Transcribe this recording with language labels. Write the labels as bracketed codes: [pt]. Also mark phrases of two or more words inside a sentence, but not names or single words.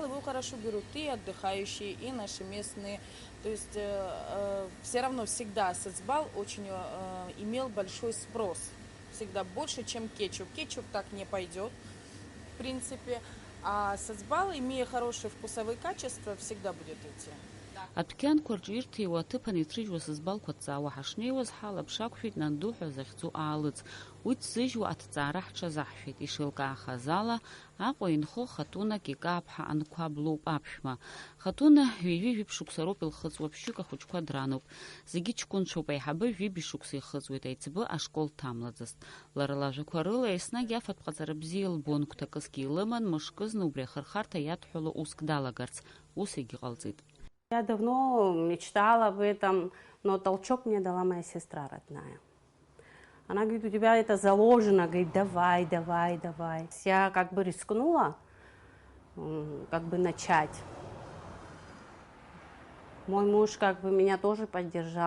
[ru] Его хорошо берут и отдыхающие, и наши местные. То есть все равно всегда сацбал очень имел большой спрос. Всегда больше, чем кетчуп. Кетчуп так не пойдет, в принципе. А сацбал, имея хорошие вкусовые качества, всегда будет идти. [ab] Адәқьанқәа рҿы ирҭиуа аҭыԥан иҭрыжьуа сасбалқәа ҭҵаауа ҳашнеиуаз ҳалаԥшақәшәеит нандуҳәа захьӡу аалыҵ. Уи ҭзыжьуа аҭҵаара ҳҽазаҳшәеит. Ишеилкаахаз ала, Аҟәа инхо хатунак икаԥҳа анқәаб лоуп аԥшәма. Хатуна ҩажәи шықәса роуп илхыҵуа, ԥшьҩык ахәыҷқәа драноуп. Зегьы ҷкәынцәоуп, аиҳабы жәибжь шықәса ихыҵуеит, аиҵбы ашкол ҭамлаӡацт. Лара лажәақәа рыла еснагь афатә ҟаҵара бзиа илбон, гәҭакысгьы илыман, мышкызны убри ахырхарҭа иадҳәало уск далагарц. Ус егьыҟалҵеит. [ru] Я давно мечтала об этом, но толчок мне дала моя сестра родная. Она говорит, у тебя это заложено, говорит, давай, давай, давай. Я рискнула, начать. Мой муж меня тоже поддержал.